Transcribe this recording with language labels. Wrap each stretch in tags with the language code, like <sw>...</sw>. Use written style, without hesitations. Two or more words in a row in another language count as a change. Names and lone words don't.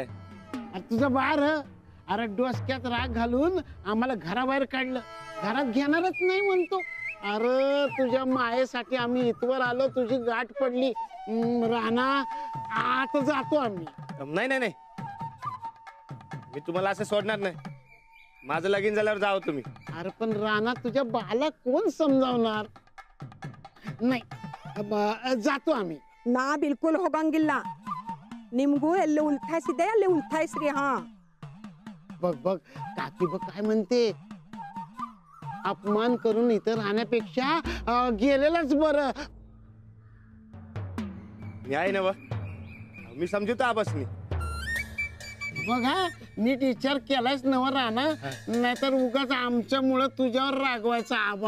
<mr>तुझं बाळ अरे डोसक्यात राग घालून आम्हाला घराबाहेर काढलं घरात घेणारच नाही म्हणतो अरे तुझ्या मायेसाठी आम्ही इथवर आलो तुझी गाठ पडली राणा आता जातो आम्ही नाही नाही नाही मी तुम्हाला असं सोडणार नाही माझं लगीन झाल्यावर जावं तुम्ही अरे पण राणा तुझ्या बाला कोण समजावणार नाही जातो आम्ही</mr> <kn>ನಾ ಬಿಲ್ಕುಲ್ ಹೋಗಂಗಿಲ್ಲ ನಿಮ್ಗೂ ಎಲ್ಲಿ ಉಲ್ಥಾಯಿಸಿದೆ ಅಲ್ಲಿ ಉಲ್ಥಾಯಿಸ್ರಿ ಹಾ</kn> <mr>बघ बघ काकी बघ काय म्हणते अपमान करून इथं राहण्यापेक्षा गेलेलंच बरं मी आहे ना व मी समजूतो आबासनी. बघा नीट विचार केलाच नव राणा, नाहीतर उगाच आमच्यामुळं तुझ्यावर रागवायचा आबा.</mr>